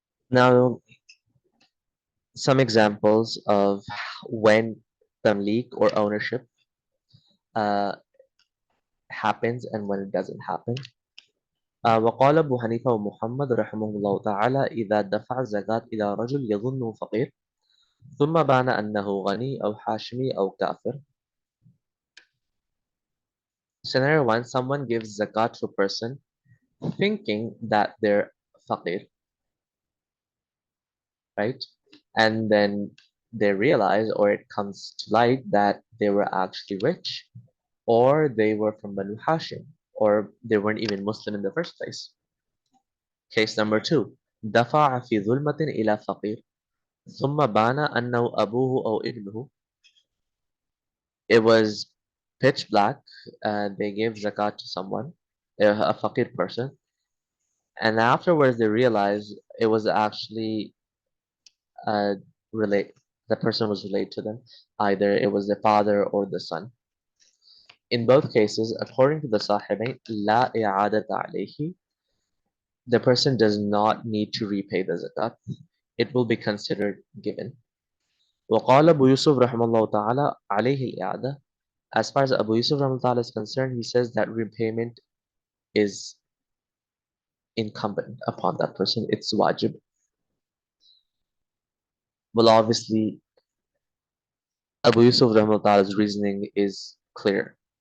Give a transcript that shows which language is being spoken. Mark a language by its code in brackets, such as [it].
[en] Now, some examples of when tamlik or ownership uh, happens and when it doesn't happen. [ar] وقال أبو حنيفة ومحمد رحمه الله تعالى إذا دفع الزكاة إلى رجل يظنه فقير ثم بان أنه غني أو حاشمي أو كافر. [en] Scenario 1, someone gives zakat to a person thinking that they're faqir, right? And then they realize or it comes to light that they were actually rich or they were from Banu Hashim or they weren't even Muslim in the first place. Case number 2, [ar] دفع في ظلمة إلى فقير ثم بان أنه أبوه أو ابنه. [en] It was pitch black. They gave zakat to someone, a faqir person, and afterwards they realized it was actually uh, relate. The person was related to them. Either it was the father or the son. In both cases, according to the Sahibain, [ar] la i'adata alayhi, [en] the person does not need to repay the zakat. It will be considered given. [ar] وقال أبو يوسف رحمه الله تعالى عليه الإعادة [en] As far as Abu Yusuf Rahmatullah is concerned, he says that repayment is incumbent upon that person. It's wajib. Well, obviously, Abu Yusuf Rahmatullah's reasoning is clear.